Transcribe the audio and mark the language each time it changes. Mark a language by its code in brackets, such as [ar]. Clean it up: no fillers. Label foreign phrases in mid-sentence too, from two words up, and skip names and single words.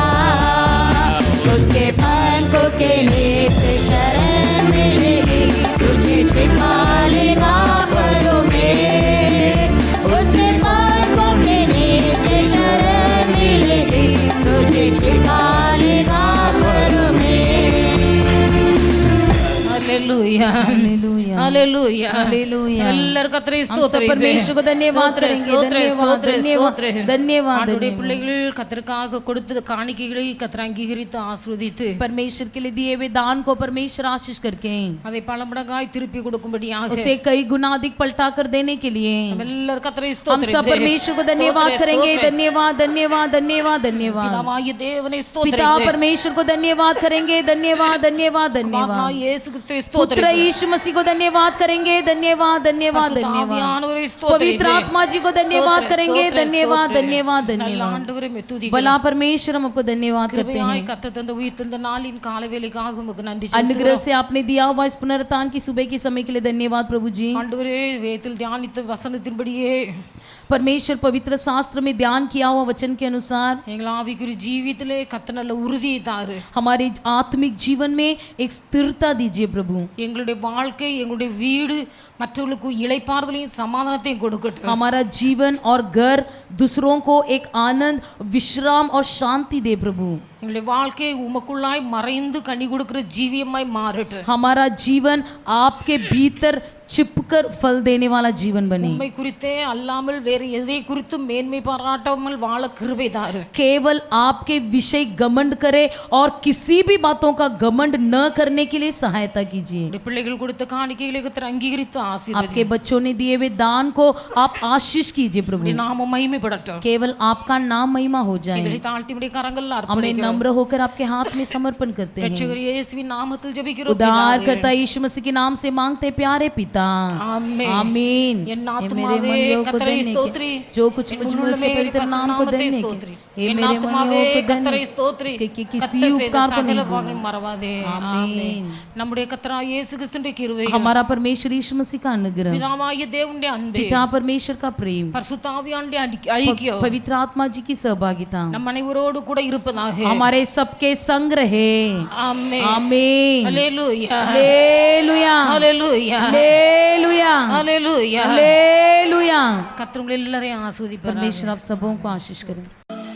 [hi] उसके पंखों के नीचे शरण मिलेगी, तुझे छिपा लेगा परों में। उसके पंखों के नीचे शरण मिलेगी, तुझे छिपा लेगा परों में। हालेलुया हालेलुया हालेलुया हालेलुया। [ta] எல்லாரும் கர்த்தரை [hi] हम सब परमेश्वर को धन्यवाद करेंगे, धन्यवाद धन्यवाद धन्यवाद [ta] ஆண்டவருடைய [hi] धन्यवाद। [ta] பிள்ளைகள் கர்த்தருக்காக கொடுத்த காணிக்கைகளை கர்த்தர் அங்கீகரித்து ஆசீர்வதித்து [hi] परमेश्वर के लिए दिए हुए दान को परमेश्वर आशीष करके [ta] அதை பல மடங்காய் திருப்பி கொடுக்கும்படியாக [hi] उसे कई गुना अधिक पलटा कर देने के लिए [ta] நம்ம எல்லாரும் கர்த்தரை [hi] हम सब [ta] ஸ்தோத்திரிப்போம்। [hi] परमेश्वर को धन्यवाद करेंगे, धन्यवाद धन्यवाद धन्यवाद धन्यवाद। [ta] பிதாவாகிய தேவனை [hi] पिता [ta] ஸ்தோத்திரிப்போம்। [hi] परमेश्वर को धन्यवाद करेंगे, धन्यवाद धन्यवाद धन्यवाद। [ta] குமாரனாகிய இயேசு கிறிஸ்துவை [hi] पुत्र [ta] ஸ்தோத்திரிப்போம்। [hi] यीशु मसीह को धन्यवाद करेंगे, धन्यवाद धन्यवाद धन्यवाद। [ta] ஆவியானவரை [hi] पवित्र [ta] ஸ்தோத்திரிப்போம்। [hi] आत्मा जी को धन्यवाद करेंगे, [ta] ஸ்தோத்திரம், [hi] धन्यवाद [ta] ஸ்தோத்திரம்। [hi] धन्यवाद [ta] நல்ல [hi] धन्यवाद। [ta] ஆண்டவரை துதிக்கிறோம்। [hi] भला परमेश्वर हम आपको धन्यवाद करते [ta] கிருபையாய் [hi] हैं। [ta] கர்த்தர் தந்த உயிர்த்தெழுந்த நாளின் காலவேளைக்காக உமக்கு நன்றி [hi] अनुग्रह [ta] செலுத்துகிறோம்। [hi] से आपने दिया हुआ इस पुनरुत्थान की सुबह के समय के लिए धन्यवाद प्रभु जी। [ta] ஆண்டவரே வேதத்தில் தியானித்த வசனத்தின்படியே [hi] परमेश्वर पवित्र शास्त्र में ध्यान किया हुआ वचन के अनुसार [ta] எங்கள் ஆவிக்குரிய ஜீவியத்திலே கர்த்தர் நல்ல உறுதியை தாரு। [hi] हमारे आत्मिक जीवन में एक स्थिरता दीजिए प्रभु। [ta] எங்களுடைய வாழ்க்கை எங்களுடைய வீடு மற்றவர்களுக்கு இளைப்பாறுதலையும் சமாதானத்தையும் கொடுக்கட்டும்। [hi] हमारा जीवन और घर दूसरों को एक आनंद, विश्राम और शांति दे प्रभु। [ta] எங்களுடைய வாழ்க்கை உமக்குள்ளாய் மறைந்து கனி கொடுக்கிற ஜீவியமாய் மாறட்டும்। [hi] हमारा जीवन आपके भीतर छिपकर फल देने वाला जीवन बने। [ta] உம்மை குறித்தே அல்லாமல் வேறு எதை குறித்தும் மேன்மை பாராட்டாமல் வாழ கிருபை தாரு। [hi] केवल आपके विषय घमंड करे और किसी भी बातों का घमंड न करने के लिए सहायता कीजिए। [ta] உம்முடைய பிள்ளைகள் கொடுத்த காணிக்கைகளை கர்த்தர் அங்கீகரித்து ஆசீர்வதி। [hi] आपके बच्चों ने दिए हुए दान को आप आशीष कीजिए प्रभु। [ta] உம்முடைய நாமம் மகிமைப்படட்டும்। [hi] केवल आपका नाम महिमा हो जाए। [ta] எங்களை தாழ்த்தி உம்முடைய கரங்களில் [hi] हमें [ta] அர்ப்பணிக்கிறோம்। [hi] नम्र होकर आपके हाथ में समर्पण करते हैं। [ta] ரட்சகர் இயேசுவின் நாமத்தில் ஜெபிக்கிறோம்। [hi] उद्धार करता यीशु मसीह के नाम से मांगते प्यारे पिता, आमीन। आमीन। [ta] என் [hi] ये [ta] ஆத்துமாவே [hi] मेरे मनियों को [ta] கர்த்தரை [hi] धन्य [ta] ஸ்தோத்திரி। [hi] के जो कुछ [ta] என் [hi] मुझ में [ta] உள்ளமே [hi] उसके पवित्र [ta] பரிசுத்த [hi] नाम को [ta] நாமத்தை [hi] धन्य [ta] ஸ்தோத்திரி। [hi] के ये [ta] என் [hi] मेरे [ta] ஆத்துமாவே [hi] मनियों को [ta] கர்த்தரை [hi] धन्य [ta] ஸ்தோத்திரி। [hi] के किसी [ta] கர்த்தர் செய்த [hi] उपकार को [ta] சகல [hi] नहीं [ta] பாவங்களை [hi] भूलना। [ta] மறவாதே। ஆமென்। ஆமென்। நம்முடைய கர்த்தராகிய இயேசு கிறிஸ்துவின் கிருபை, [hi] हमारा परमेश्वर यीशु मसीह का अनुग्रह, [ta] பிதாவாகிய தேவனுடைய அன்பு, [hi] पिता परमेश्वर का प्रेम, [ta] பரிசுத்த ஆவியானுடைய ஐக்கியம் [hi] पवित्र आत्मा जी की सहभागिता [ta] நம் அனைவரோடு கூட இருப்பதாக। [hi] हमारे सबके संग रहे। [ta] ஆமென்। [hi] आमीन। [ta] ஹல்லேலூயா [hi] हालेलुया [ta] ஹல்லேலூயா [hi] हालेलुया [ta] ஹல்லேலூயா। [hi] हालेलुया। [ta] கர்த்தர் உங்களை எல்லாரையும் ஆசீர்வதிப்பார்। [hi] परमेश्वर आप सबों को आशीष करें।